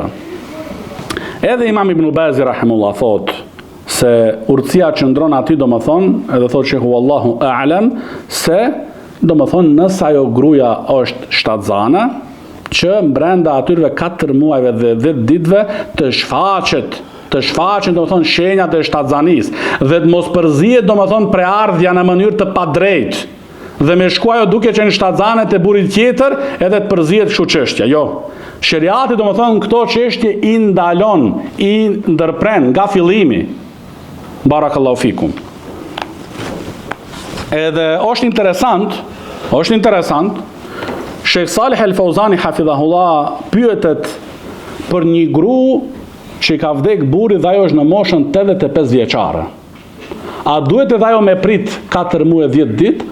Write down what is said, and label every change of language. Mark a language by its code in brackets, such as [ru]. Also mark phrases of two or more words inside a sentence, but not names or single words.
[sq] Edhe Imam Ibn Bazi rahimahullah thot se urtësia qëndron aty domethënë, edhe thot shehu [ar] الله أعلم, [sq] se domethënë nëse ajo gruaja është shtatzane, që brenda atyre 4 muajve dhe 10 ditëve të shfaqen domethënë shenjat e shtatzanisë dhe të mos përzihet domethënë preardhja në mënyrë të padrejtë. Dhe me shku ajo duke që në shtatzane të burit tjetër edhe të përzihet kështu çështja. Jo. Shariati domethënë këto çështje i ndalon, i ndërpren nga fillimi. [ar] بارك الله فيكم. [sq] Edhe është interesant, Sheikh Salih El Fauzani hafidhahullah pyetet për një gru që ka vdek burri dhe ajo është në moshën 85 vjeçare. A duhet edhe ajo me prit 4 muaj 10 ditë?